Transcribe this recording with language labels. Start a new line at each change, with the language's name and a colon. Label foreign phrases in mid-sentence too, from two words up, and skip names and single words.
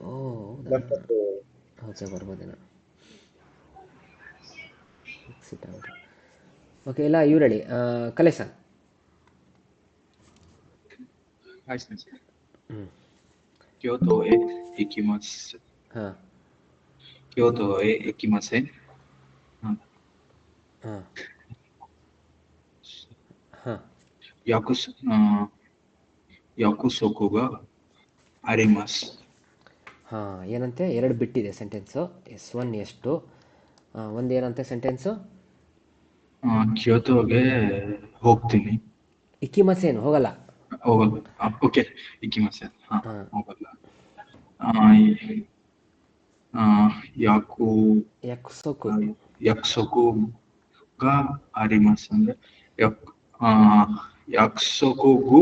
Kannada: ಓ ಓಕೆ, ಬರ್ಬೋದೇನೋ. ಎಕ್ಸಿಟ್ ಆಗೋದು. ಓಕೆ, ಇಲ್ಲ ಇವ್ರು ಹೇಳಿ, ಕಲೇಸನ್.
Japanese: Kyotoへ行きます。京都へ行きません。約束があります。
Kannada: ಏನಂತೆ? ಎರಡು ಬಿಟ್ಟಿದೆ ಸೆಂಟೆನ್ಸು. S1 ಎಷ್ಟು? ಒಂದು ಏನಂತೆ ಸೆಂಟೆನ್ಸು? ಕ್ಯೋಟೋಗೆ ಹೋಗ್ತೀನಿ. ಇಕಿಮಸೇನು? ಹೋಗಲ್ಲ. ಓಕೆ, ಇಕಿಮಸೇನ್. ಹೋಗಲ್ಲ.
Japanese: 約束あります ಅಂದ್ರೆ 約束